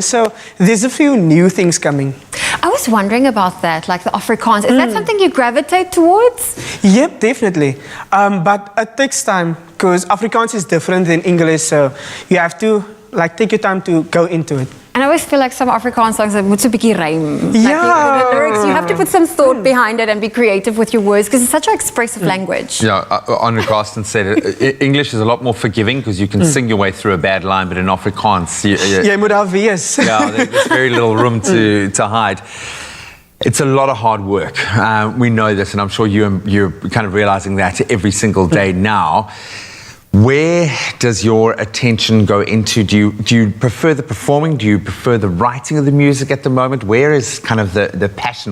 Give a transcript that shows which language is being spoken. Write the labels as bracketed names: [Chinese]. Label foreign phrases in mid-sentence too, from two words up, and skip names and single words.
[English] So there's a few new things coming. I was wondering about that, like the Afrikaans. Is that something you gravitate towards? Yep, definitely. But it takes time, because Afrikaans is different than English, so you have to take your time to go into it. And I always feel like some Afrikaans songs [Afrikaans] moet so 'n bietjie [English] rhyme. Yeah. The lyrics, you have to put some thought behind it and be creative with your words, because it's such an expressive language. Yeah, Andre Carsten said English is a lot more forgiving because you can sing your way through a bad line, but in Afrikaans, [Afrikaans] Jy moet daar wees. [English] yeah, there's very little room to hide. It's a lot of hard work. We know this, and I'm sure you're kind of realizing that every single day now. Where does your attention go into? Do you prefer the performing? Do you prefer the writing of the music at the moment? Where is kind of the passion?